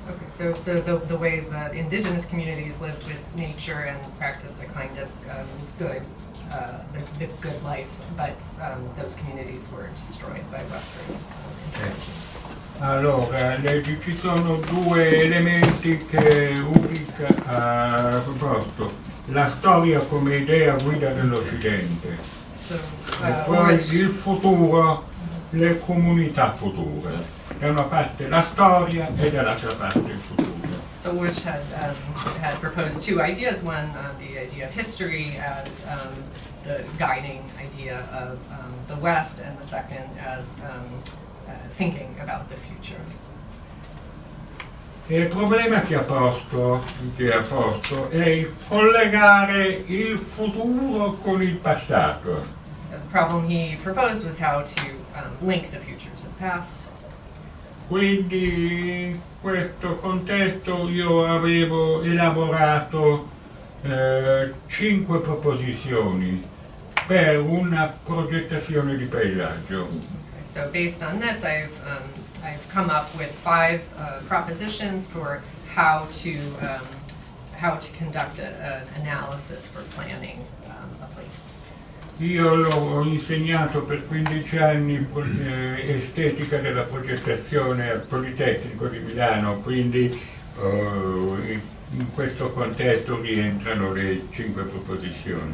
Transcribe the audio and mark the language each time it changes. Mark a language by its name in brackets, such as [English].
[English] Okay, so the ways that indigenous communities lived with nature and practiced a kind of the good life, but those communities were destroyed by Western interventions. [Italian] Allora, ci sono due elementi che Ulrich ha proposto: la storia come idea guida dell'Occidente, [English] So, [Italian] e poi Ulrich, il futuro, le comunità future. Da una parte la storia e dall'altra parte il futuro. [English] so Ulrich had proposed two ideas. One, the idea of history as the guiding idea of the West, and the second as thinking about the future. [Italian] Il problema che ha posto è il collegare il futuro con il passato. [English] So the problem he proposed was how to link the future to the past. [Italian] Quindi in questo contesto io avevo elaborato 5 proposizioni per una progettazione di paesaggio. [English] Okay, so based on this, I've come up with 5 propositions for how to conduct an analysis for planning a place. [Italian] Io ho insegnato per 15 anni estetica della progettazione al Politecnico di Milano, quindi in questo contesto rientrano le 5 proposizioni.